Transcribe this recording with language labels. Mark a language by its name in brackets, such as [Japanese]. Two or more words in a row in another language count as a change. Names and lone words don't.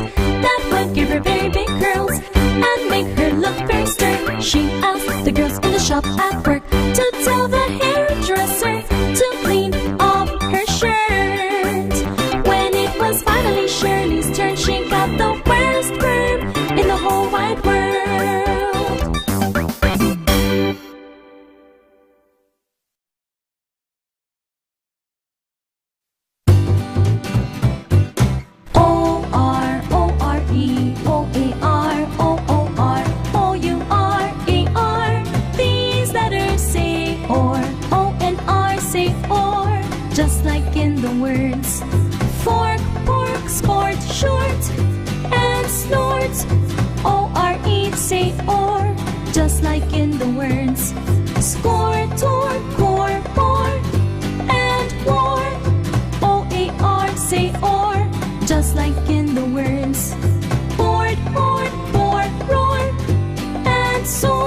[English] That would give her very big curls and make her look very stern. She asked the girls in the shop at work to tell the hairdresser to clean off her shirt. When it was finally Shirley's turn, she got the worst perm in the whole wide world. O-R-O-R-E, O-A-R, O-O-R, O-U-R-E-R. These letters say or, O and R say or, just like in the words fork, pork, sport, short, and snort. O-R-E say or, just like in the words score, tore, core, more, and war. O-A-R say or, just like in the words board, board, board, roar, and soar.